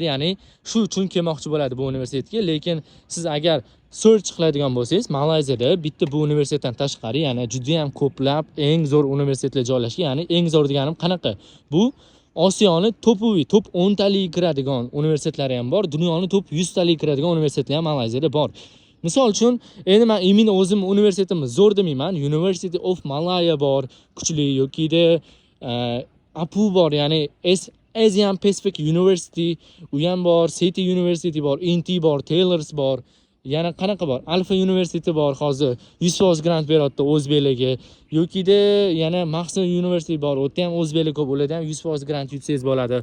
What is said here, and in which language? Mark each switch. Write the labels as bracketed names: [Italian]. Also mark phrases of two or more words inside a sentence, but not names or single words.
[Uzbek] Ya'ni shu uchun kelmoqchi bo'ladi bu universitetga. Lekin siz agar search qiladigan bo'lsangiz, Malayziyada bitta bu universitetdan tashqari yana juda ham ko'plab eng zo'r universitetlar joylashgan. Ya'ni eng zo'r deganim qanaqa? Bu Osiyoni top 10 taliga kiradigan universitetlari ham bor, dunyoni top 100 taliga kiradigan universitetlar ham Malayziyada bor. Misol uchun, endi men imin o'zim universitetimni zo'r demayman. University of Malaya bor, kuchli, yokida APU bor, ya'ni Asian Pacific University, u ham bor, City University bor, INT bor, Taylor's bor. Yana qanaqa bor? Alfa University bor, hozir 100% grant beryapti o'zbeklarga. Yokida yana Maxson University bor, o'tda ham o'zbeklar ko'p, ularda ham 100% grant yutsangiz bo'ladi.